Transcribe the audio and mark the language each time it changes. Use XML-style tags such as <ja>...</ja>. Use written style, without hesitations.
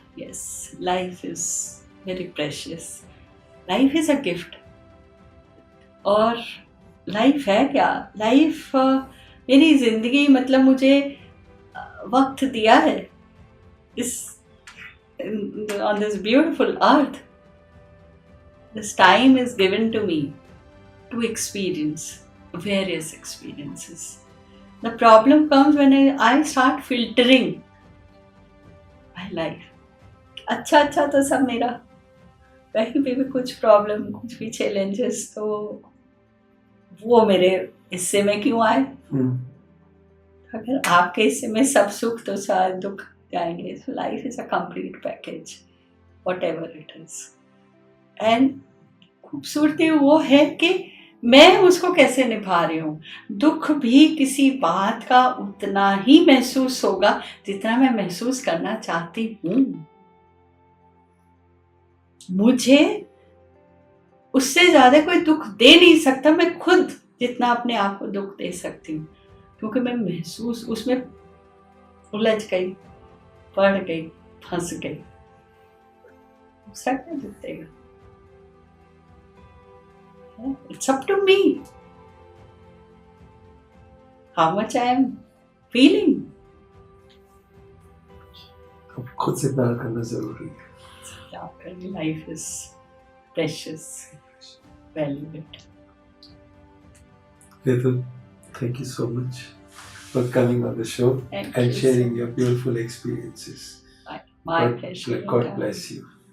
<en>Yes, life is very precious, life is a gift.</en> <hi>और life है क्या? Life मेरी जिंदगी, मतलब मुझे वक्त दिया है इस</hi> <en>on this beautiful earth. This time is given to me to experience various experiences. The problem comes when I start filtering my life.</en> <hi>अच्छा तो सब मेरा, कहीं भी कुछ प्रॉब्लम, कुछ भी चैलेंजेस, तो वो मेरे हिस्से में क्यों आए? अगर आपके हिस्से में सब सुख तो सारे दुख जाएंगे।</hi> <en>So life is a complete package, whatever it is.</en> <hi>And खूबसूरती वो है कि मैं उसको कैसे निभा रही हूँ। दुख भी किसी बात का उतना ही महसूस होगा जितना मैं महसूस करना चाहती हूँ। मुझे उससे ज्यादा कोई दुख दे नहीं सकता, मैं खुद जितना अपने आप को दुख दे सकती हूँ, क्योंकि मैं महसूस उसमें उलझ गई, पड़ गई, फंस गई। दूसरा क्या दुख देगा?</hi> <en>It's up to me how much I am feeling.</en> <hi>खुद से प्यार करना जरूरी है।</hi> <en>Life is precious, value it. Ritu, thank you so much for coming on the show and sharing your beautiful experiences. My pleasure. God bless you.</en>